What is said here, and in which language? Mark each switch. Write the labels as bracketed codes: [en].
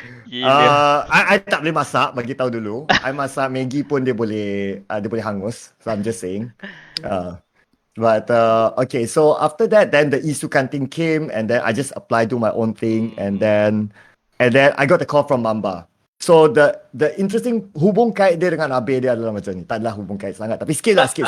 [ms] I tak boleh masak, bagi tahu dulu. I masak Maggi pun dia boleh hangus. [en] So I'm just saying. But okay, so after that, then the Isukan thing came, and then I just applied to my own thing, and then I got the call from Mamba. So the interesting [ms] hubung kait dia dengan Abe dia adalah macam ni. Tak adalah hubung kait sangat, tapi sikit.